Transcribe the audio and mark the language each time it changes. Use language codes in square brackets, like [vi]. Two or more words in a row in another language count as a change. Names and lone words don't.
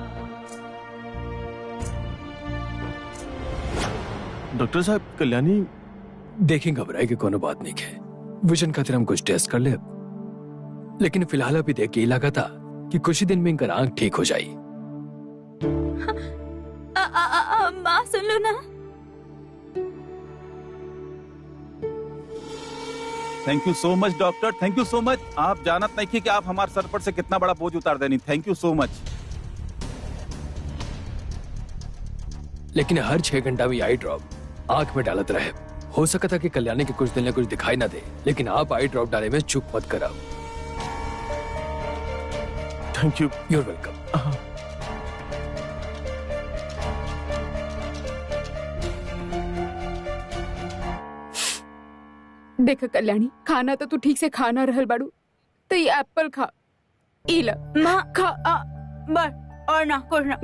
[bho] डॉक्टर साहब, कल्याणी देखें, घबराए की कोनो बात नहीं है। विजन खातिर हम कुछ टेस्ट कर ले, लेकिन फिलहाल अभी देख के ही लगा था कि कुछ ही दिन में इनका आंख ठीक हो जाएगी। माँ सुन लो ना। [en] Thank you so much doctor, thank you so much. [bho] आप जानत नहीं कि आप हमारे सर पर से कितना बड़ा बोझ उतार देनी। [en] Thank you so much. [bho] लेकिन हर 6 घंटा में [en] eye drop [bho] आंख में डालत रहे। हो सका था कि कल्याणी के कुछ दिन में कुछ दिखाई ना दे, लेकिन आप [en] eye drop [bho] डाले में चुप मत कराओ। [en] Thank you. You're welcome. [bho] देख कल्याणी, खाना तो तू ठीक से खा ना रहल बाड़ू, तो ये एप्पल खा। ई ला माँ खा। बस और ना कुछ ना।